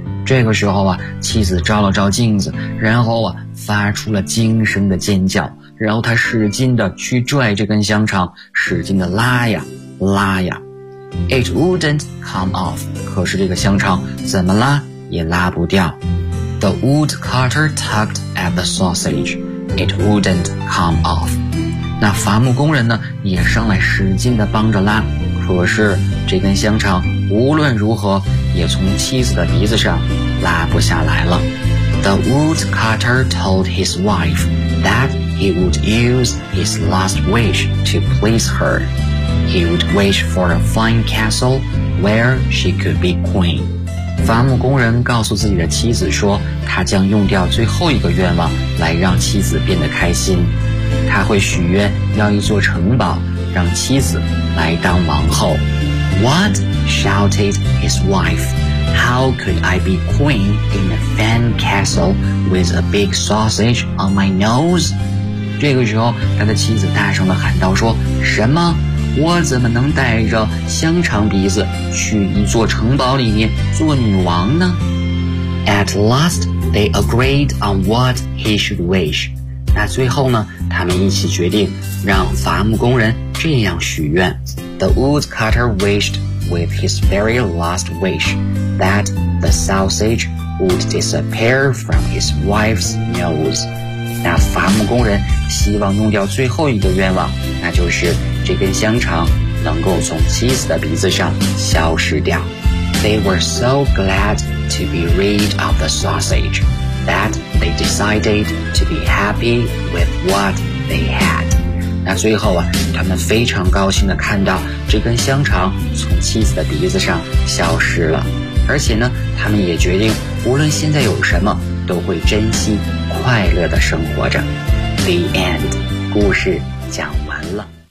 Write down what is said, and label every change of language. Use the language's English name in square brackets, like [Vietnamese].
[Chinese] 这个时候啊，妻子照了照镜子，然后啊，发出了惊声的尖叫。然后他使劲地去拽这根香肠，使劲地拉呀，拉呀。 [English] It wouldn't come off. [Chinese] 可是这个香肠怎么拉也拉不掉。 [English] The woodcutter tugged at the sausage. It wouldn't come off. [Chinese] 那伐木工人呢，也上来使劲地帮着拉，可是这根香肠无论如何也从妻子的鼻子上拉不下来了。 [English] The woodcutter told his wife that he would use his last wish to please her. He would wish for a fine castle where she could be queen. [Chinese] 伐木工人告诉自己的妻子说，他将用掉最后一个愿望来让妻子变得开心。他会许愿要一座城堡，让妻子来当王后。 [English] What? Shouted his wife. How could I be queen in a fine castle with a big sausage on my nose? [Chinese] 这个时候，他的妻子大声地喊道说，什么？我怎么能带着香肠鼻子去一座城堡里面做女王呢？ [English] At last, they agreed on what he should wish. [Chinese] 那最后呢，他们一起决定让伐木工人这样许愿。 [English] The woodcutter wished with his very last wish that the sausage would disappear from his wife's nose. [Chinese] 那伐木工人希望用掉最后一个愿望，那就是这根香肠能够从妻子的鼻子上消失掉。 [English] They were so glad to be rid of the sausage that they decided to be happy with what they had. [Chinese] 那最后啊，他们非常高兴地看到这根香肠从妻子的鼻子上消失了。而且呢，他们也决定无论现在有什么都会珍惜快乐地生活着。 [English] The end， [Chinese] 故事讲完了。